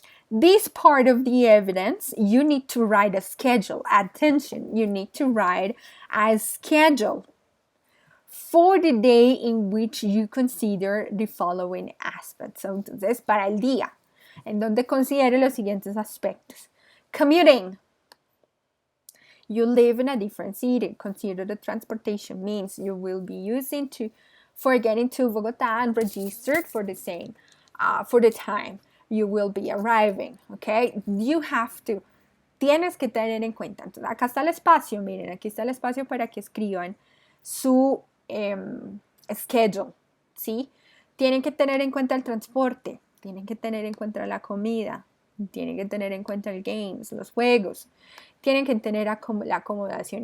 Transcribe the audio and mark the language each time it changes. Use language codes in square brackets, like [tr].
[en] This part of the evidence, you need to write a schedule. Attention, you need to write a schedule for the day in which you consider the following aspects. [es] So, entonces, para el día, en donde considere los siguientes aspectos. [en] Commuting. You live in a different city. Consider the transportation means you will be using for getting to Bogotá and registered for the same, for the time you will be arriving, okay? You have to, [es] tienes que tener en cuenta. Entonces, acá está el espacio, miren, aquí está el espacio para que escriban su schedule, ¿sí? Tienen que tener en cuenta el transporte, tienen que tener en cuenta la comida, tienen que tener en cuenta el games, los juegos, tienen que tener la acomodación.